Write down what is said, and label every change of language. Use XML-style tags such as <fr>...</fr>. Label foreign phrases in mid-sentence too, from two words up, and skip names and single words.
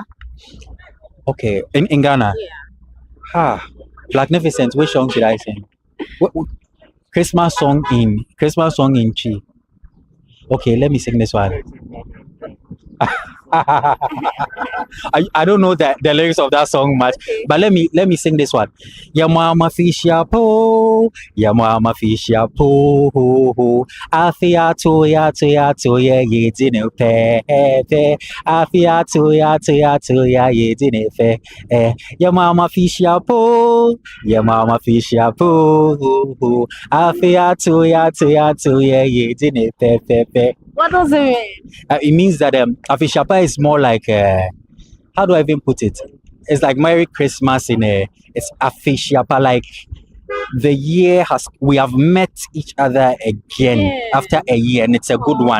<en>Okay, in Ghana. Magnificent. Which song should I sing? Christmas song in Chi. Okay, let me sing this one. I don't know the lyrics of that song much, but let me sing this one.</en> <ak>Ya mama fisha po, afia to ya ye dine pe, afia to ya ye dine fe. Ya mama fisha po, afia to ya ye dine pe.</ak> <en>What does it mean? It means that Afishapa is more like how do I even put it? It's like Merry Christmas it's Afishapa, like we have met each other again after a year, and it's a good one.</en>